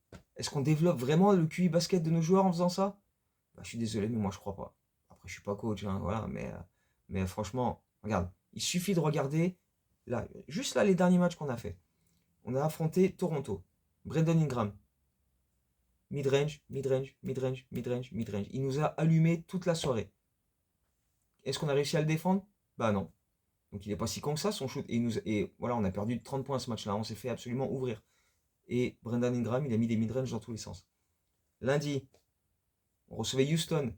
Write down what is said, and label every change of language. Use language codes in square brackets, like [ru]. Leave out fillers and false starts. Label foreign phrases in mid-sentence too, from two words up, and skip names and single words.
[fr] Est-ce qu'on développe vraiment le QI basket de nos joueurs en faisant ça? Bah, je suis désolé, mais moi je crois pas. Après, je suis pas coach, hein, voilà, mais franchement, regarde, il suffit de regarder là, juste là les derniers matchs qu'on a fait. On a affronté Toronto, Brandon Ingram, [en] mid-range, mid-range, mid-range, mid-range, [fr] mid-range. Il nous a allumé toute la soirée. Est-ce qu'on a réussi à le défendre? Bah non. Donc il est pas si con que ça son shoot. Et voilà, on a perdu de 30 points ce match-là. On s'est fait absolument ouvrir. Et Brandon Ingram, il a mis des mid-range dans tous les sens. Lundi, on recevait Houston.